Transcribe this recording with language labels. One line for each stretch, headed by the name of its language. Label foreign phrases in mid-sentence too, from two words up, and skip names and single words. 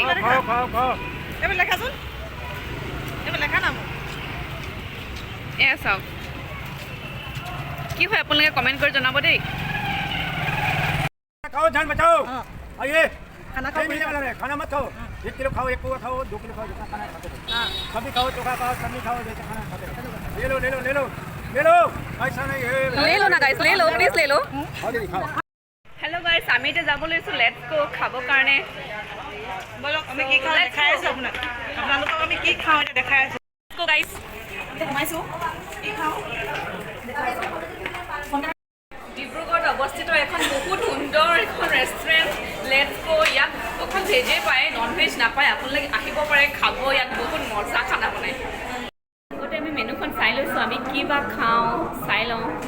Assamese: এইবোৰ লেখাচোন এইবোৰ লেখা নাম এয়া চাওক কি হয় আপোনালোকে কমেণ্ট কৰি জনাব দেই
Hindi: खाओ जान बचाओ आइए खाना खाओ खाना मत खाओ 1 किलो खाओ 1 पौवा खाओ 2 किलो खाओ जितना खाना है खाते रहो कभी खाओ चोखा खाओ सब्जी खाओ जैसे खाना खाते रहो ले लो ऐसा नहीं है ले लो ना गाइस ले लो प्लीज ले लो खाओ दीदी खाओ
English: hello guys
Assamese: আমি এতিয়া যাব লৈছোঁ
English: let's go
Assamese: খাবৰ কাৰণে বলক আমি কি খাওঁ দেখাই আছোঁ আপোনালোকক আমি কি খাওঁ এতিয়া দেখাই আছোঁ
English: let's go guys
Assamese: সোমাইছোঁ কি খাওঁ ডিব্ৰুগড়ত অৱস্থিত এখন বহুত সুন্দৰ এখন ৰেষ্টুৰেণ্ট
English: let's go
Assamese: ইয়াত অকল ভেজেই পায়
English: non veg
Assamese: নাপায় আপোনালোকে আহিব পাৰে খাব ইয়াত বহুত মজা খানা বনায় আগতে আমি মেনুখন চাই লৈছোঁ আমি কি বা খাওঁ চাই লওঁ